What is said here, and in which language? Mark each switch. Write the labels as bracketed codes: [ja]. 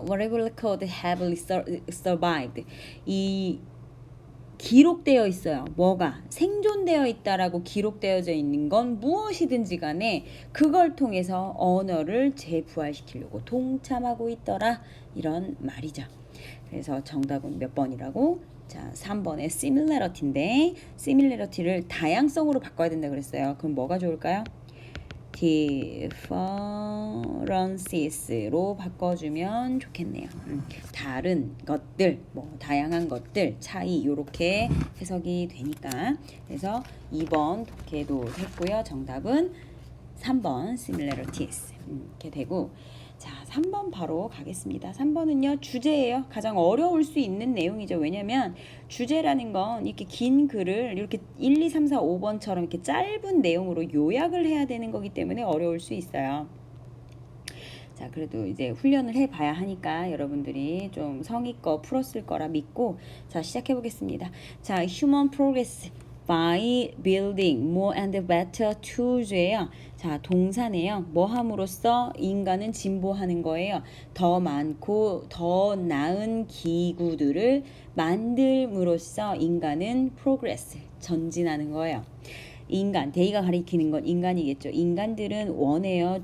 [en] Whatever record have survived. [ko] 이 기록되어 있어요. 뭐가? 생존되어 있다라고 기록되어져 있는 건 무엇이든지 간에 그걸 통해서 언어를 재부활시키려고 동참하고 있더라. 이런 말이죠. 그래서 정답은 몇 번이라고? 자, 3번의 similarity인데 similarity를 다양성으로 바꿔야 된다 그랬어요. 그럼 뭐가 좋을까요? differences로 바꿔주면 좋겠네요. 다른 것들, 다양한 것들, 차이 이렇게 해석이 되니까 그래서 2번 독해도 했고요. 정답은 3번 similarities 이렇게 되고 자 3번 바로 가겠습니다. 3번은요 주제예요. 가장 어려울 수 있는 내용이죠. 왜냐면 주제라는 건 이렇게 긴 글을 이렇게 1, 2, 3, 4, 5번처럼 이렇게 짧은 내용으로 요약을 해야 되는 거기 때문에 어려울 수 있어요. 자 그래도 이제 훈련을 해봐야 하니까 여러분들이 좀 성의껏 풀었을 거라 믿고 자 시작해 보겠습니다. [en] 자 human progress by building more and better tools예요. [ko] 자 동사네요. 뭐 함으로써 인간은 진보하는 거예요. 더 많고 더 나은 기구들을 만들므로써 인간은 progress 전진하는 거예요. 인간, 데이가 가리키는 건 인간이겠죠. 인간들은 원해요.